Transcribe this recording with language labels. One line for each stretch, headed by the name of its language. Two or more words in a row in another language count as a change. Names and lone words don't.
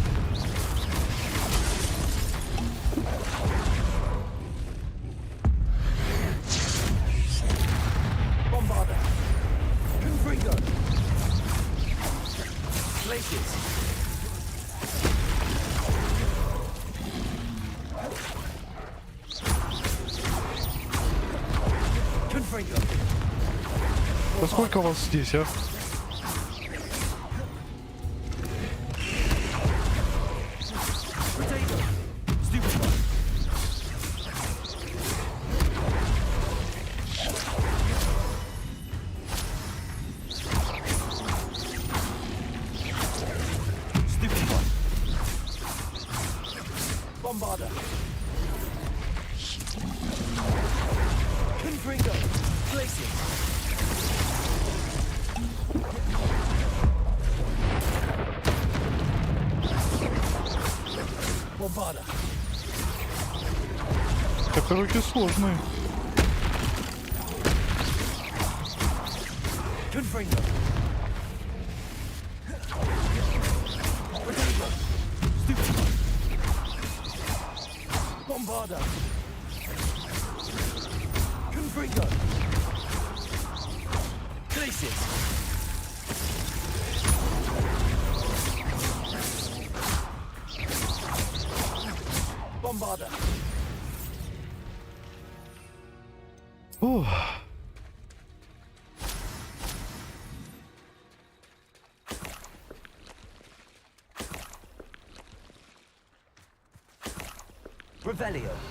Russian: Bombarder, Confringo. Glaciers. Confringo. Да сколько вас здесь, а?
English: Potato. Stupefy. Stupefy. Bombarder. Confringo. Glaciers. Bombarder.
Russian: Так руки сложные. Confringo.
English: Potato. Stupefy. Bombarder. Confringo. Glaciers. Bombarder. Ух. Revelio.